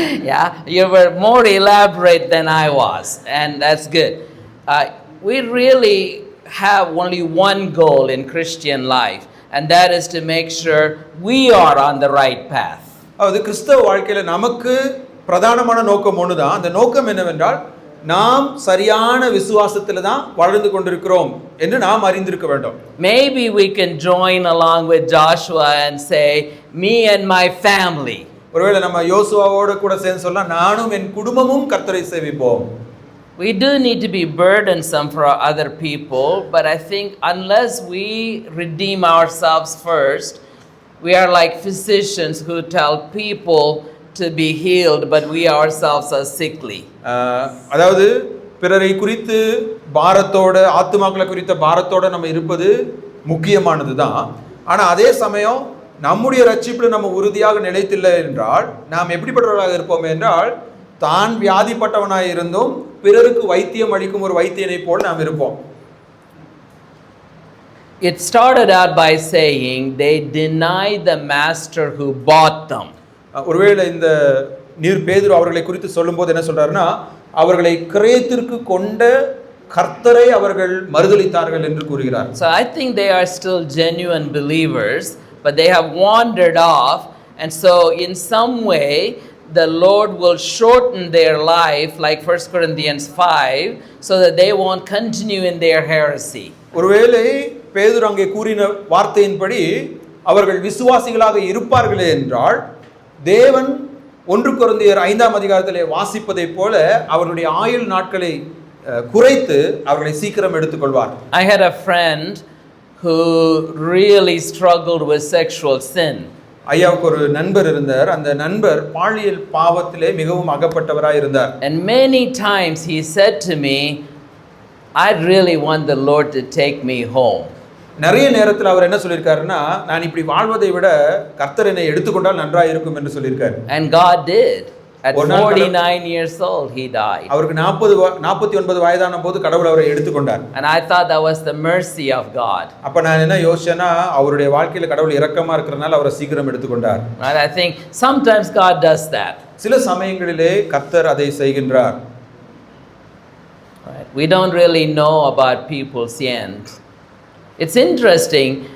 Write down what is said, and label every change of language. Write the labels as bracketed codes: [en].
[en] Yeah, you were more elaborate than I was, and that's good. We really have only one goal in Christian life, and that is to make sure we are on the right path. [ta] அது கிறிஸ்தவ வாழ்க்கையில நமக்கு பிரதானமான நோக்கம் ஒண்ணுதான். அந்த நோக்கம் என்னவென்றால், நாம் சரியான விசுவாசத்துல தான் வாழ்ந்து கொண்டிருக்கிறோம் என்று நாம் அறிந்திருக்க வேண்டும். [en] Maybe we can join along with Joshua and say, me and my family. [ta] ஒருவேளை நம்ம யோசுவாவோட கூட சேர்ந்து சொல்லலாம், நானும் என் குடும்பமும் கர்த்தரை சேவிப்போம். [en] We do need to be burdensome for other people, but I think unless we redeem ourselves first, we are like physicians who tell people to be healed, but we ourselves are sickly. [ta] அதாவது பிறரை குறித்து பாரத்தோட, ஆத்துமாக்களை குறித்த பாரத்தோட நம்ம இருப்பது முக்கியமானது தான். ஆனால் அதே சமயம் நம்முடைய ரட்சிப்பில் நம்ம உறுதியாக நிலைத்தில்லை என்றால் நாம் எப்படிப்பட்டவர்களாக இருப்போம் என்றால், தான் வியாதிப்பட்டவனாக இருந்தும் பிறருக்கு வைத்தியம் அளிக்கும் ஒரு வைத்தியனை போல் நாம் இருப்போம். [en] It started out by saying they denied the master who bought them. [ta] ஒருவேளை இந்த பேதுரு அவர்களை குறித்து சொல்லும்போது என்ன சொல்றாருன்னா, அவர்களை கிரயத்திற்கு கொண்ட கர்த்தரை அவர்கள் மறுதலித்தார்கள் என்று கூறுகிறார். [en] So I think they are still genuine believers, but they have wandered off, and so in some way the Lord will shorten their life, like 1 Corinthians 5, so that they won't continue in their heresy. [ta] ஒருவேளை பேதுரு அங்கே கூறின வார்த்தையின்படி அவர்கள் விசுவாசிகளாக இருப்பார்களே என்றால் தேவன் 1 கொரிந்தியர் 5ஆம் அதிகாரத்திலே வாசிப்பதைப் போல அவருடைய ஆயுள் நாட்களை குறைத்து அவர்களை சீக்கிரம் எடுத்துக்கொள்வார். [en] I had a friend who really struggled with sexual sin. [ta] ஐயாவுக்கு ஒரு நண்பர் இருந்தார். அந்த நண்பர் பாலியல் பாவத்திலே மிகவும் அகப்பட்டவராய் இருந்தார். [en] And many times he said to me, I really want the Lord to take me home. [ta] நிறைய நேரத்தில் அவர் என்ன சொல்லியிருக்காருன்னா, நான் இப்படி வாழ்வதை விட கர்த்தர் என்னை எடுத்துக்கொண்டால் நன்றாக இருக்கும் என்று சொல்லியிருக்காரு. [en] And God did. At 49 years old, he died. [ta] அவருக்கு 49 வயதான போது கடவுள் அவரை எடுத்துக்கொண்டார். [en] And I thought that was the mercy of God. [ta] அப்ப நான் என்ன யோசிச்சேன்னா, அவருடைய வாழ்க்கையில கடவுள் இரக்கமா இருக்கிறனால அவரை சீக்கிரம் எடுத்துக்கொண்டார். [en] Right? I think sometimes God does that. [ta] சில சமயங்களிலே கர்த்தர் அதை செய்கின்றார். [en] Right? We don't really know about people's end. It's interesting.